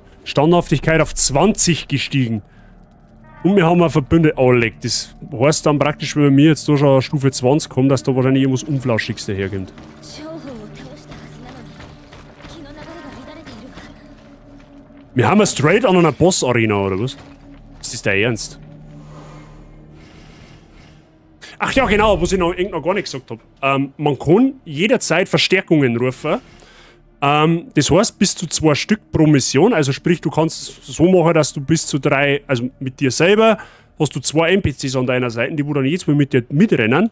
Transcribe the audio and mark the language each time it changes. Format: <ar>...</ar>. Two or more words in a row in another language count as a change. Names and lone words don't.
<de>Standhaftigkeit auf 20 gestiegen. Und wir haben ein Verbündet. Oh, leck. Das heißt dann praktisch, wenn wir mir jetzt da schon auf Stufe 20 kommen, dass da wahrscheinlich irgendwas Unflauschiges daherkommt.</de> <ja>将軍を倒したはずなのに気の流れが乱れているわ</ja> <de>Wir haben ja straight an einer Boss-Arena, oder was? Ist das der Ernst? Ach ja, genau, was ich noch gar nicht gesagt habe. Man kann jederzeit Verstärkungen rufen. Das heißt, bis zu 2 Stück pro Mission. Also sprich, du kannst es so machen, dass du bis zu 3, also mit dir selber, hast du 2 NPCs an deiner Seite, die wo dann jetzt mal mit dir mitrennen.</de>